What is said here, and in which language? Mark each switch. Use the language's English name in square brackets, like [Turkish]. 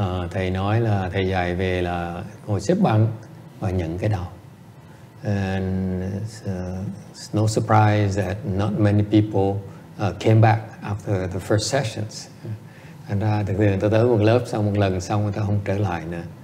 [Vietnamese] Thầy nói là thầy dạy về là ngồi xếp bằng và nhận cái đau. [English] And it's no surprise that not many people came back after the first sessions. [Vietnamese] Thành ra thực hiện tôi tới một lớp xong một lần xong người ta không trở lại nữa.